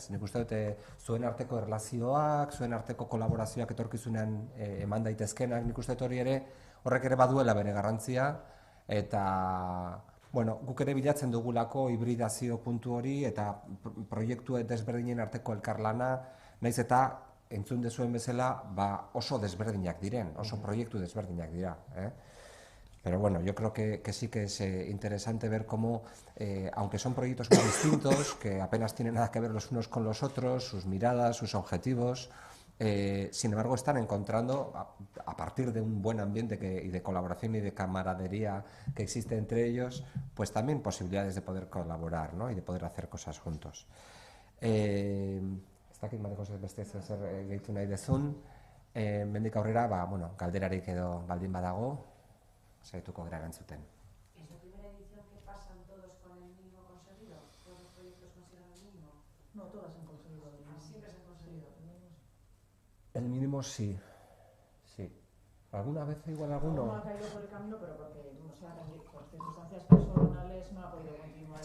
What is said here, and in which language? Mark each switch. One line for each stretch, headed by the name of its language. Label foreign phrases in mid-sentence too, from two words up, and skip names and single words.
Basque: Nik uste dute zuen arteko erlazioak, zuen arteko kolaborazioak etorkizunean eman daitezkenak, nik uste dut hori ere horrek ere baduela bere garrantzia, eta guk ere bilatzen dugulako hibridazio puntu hori eta proiektu desberdinen arteko elkarlana, naiz eta entzun dezuen bezala oso desberdinak diren, oso proiektu desberdinak dira.
Spanish: Pero yo creo que sí que es interesante ver cómo, aunque son proyectos muy distintos, que apenas tienen nada que ver los unos con los otros, sus miradas, sus objetivos, Sin embargo, están encontrando, a partir de un buen ambiente y de colaboración y de camaradería que existe entre ellos, pues también posibilidades de poder colaborar, ¿no? Y de poder hacer cosas juntos.
Basque: Ez dakit Mariko beste zer gehitu nahi dezun, mendik aurrera, bueno, galderarik edo baldin badago, saituko gara erantzuten.
Spanish: ¿Es la primera edición que pasan todos con el mínimo conseguido? ¿Todos los proyectos consideran el mínimo? No, todas han conseguido el mínimo. Siempre se han conseguido. El mínimo sí, sí. ¿Alguna vez igual Alguno alguno? ha caído por el camino, pero porque, o sea, por circunstancias personales no ha podido continuar